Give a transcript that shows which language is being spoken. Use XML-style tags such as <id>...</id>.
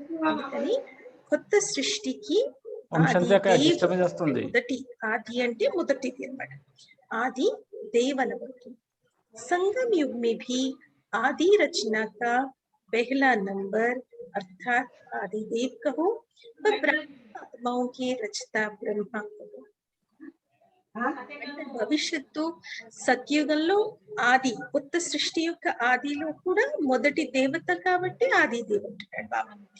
<te>అందుకని కొత్త సృష్టికి మొదటి ఆది అంటే మొదటిది అన్నమాట. ఆది దేవ్ అనబడుతుంది.</te> <hi>संगम युग में भी आदि रचना का पहला नंबर अर्थात आदि देव कहो व आत्माओं के रचता ब्रह्मा कहो.</hi> <te>భవిష్యత్తు సత్యుగంలో ఆది కొత్త సృష్టి యొక్క ఆదిలో కూడా మొదటి దేవత కాబట్టి ఆది దేవ్ అంటున్నాడు బాబా.</te>